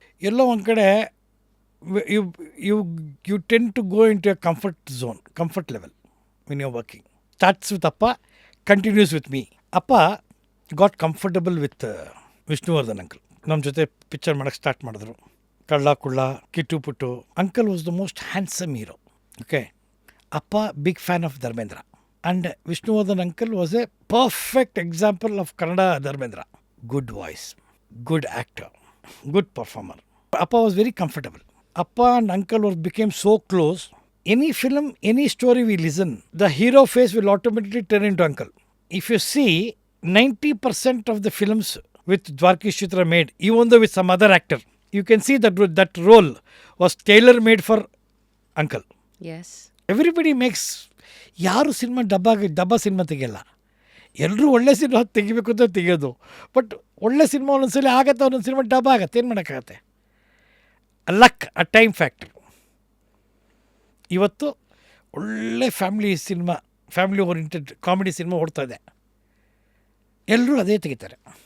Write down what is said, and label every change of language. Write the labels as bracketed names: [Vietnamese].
[Kannada] ಎಲ್ಲೋ ಒಂದು ಕಡೆ [English] You you you tend to go into a comfort zone, comfort level when you're working. Starts with Appa, continues with me. Appa got comfortable with Vishnuvardhan uncle. [Kannada] ನಮ್ಮ ಜೊತೆ picture ಮಾಡೋಕ್ಕೆ start ಮಾಡಿದ್ರು. ಕಳ್ಳ ಕುಳ್ಳ, ಕಿಟ್ಟು ಪುಟ್ಟು. [English] Uncle was the most handsome hero. Okay, ಅಪ್ಪ big fan of Dharmendra. And Vishnuvardhan uncle was a perfect example of Kannada Dharmendra. Good voice, good actor, good performer. ಅಪ್ಪ was very comfortable. ಅಪ್ಪ and uncle was became so close. Any film, any story we listen, the hero face will automatically turn into uncle. If you see, 90% of the films with Dwarkesh Chitra made, even though with some other actor, you can see that role was tailor-made for uncle. Yes. Everybody makes, [Kannada] ಯಾರು cinema ಡಬ್ಬ cinema ತೆಗೆಯಲ್ಲ. ಎಲ್ಲರೂ ಒಳ್ಳೆ cinema ತೆಗಿಬೇಕು ಅಂತ ತೆಗೆಯೋದು. But ಒಳ್ಳೆ cinema ಒಂದೊಂದ್ಸಲಿ ಆಗತ್ತೆ, ಒಂದೊಂದು ಸಿನಿಮಾ ಡಬ್ಬ ಆಗತ್ತೆ. ಏನು ಮಾಡೋಕ್ಕಾಗತ್ತೆ? ಲಕ್, ಅ ಟೈಮ್ ಫ್ಯಾಕ್ಟ್ರಿ. ಇವತ್ತು ಒಳ್ಳೆ ಫ್ಯಾಮಿಲಿ ಓರಿಯೆಂಟೆಡ್ ಕಾಮಿಡಿ ಸಿನಿಮಾ ಓಡ್ತಾ ಇದೆ. ಎಲ್ಲರೂ ಅದೇ ತೆಗಿತಾರೆ.